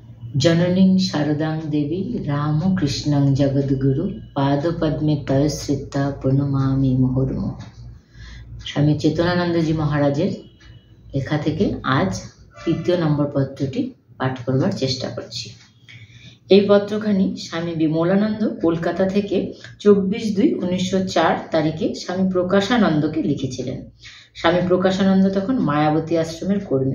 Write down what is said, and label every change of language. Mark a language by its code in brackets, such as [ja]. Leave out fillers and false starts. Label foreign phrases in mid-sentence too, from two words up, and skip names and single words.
[sa] जननीं शारदां देवी रामकृष्णं जगद्गुरु पादपद्मे तयश्रिता प्रणमामि मुहुर्मुहुः। [bn] স্বামী চেতনানন্দজী মহারাজের লেখা থেকে আজ তৃতীয় নম্বর পত্রটি পাঠ করবার চেষ্টা করছি। এই পত্রখানি স্বামী বিমলানন্দ কলকাতা থেকে 24/2/1904 তারিখে স্বামী প্রকাশানন্দকে লিখেছিলেন। স্বামী প্রকাশানন্দ তখন মায়াবতী আশ্রমের কর্মী।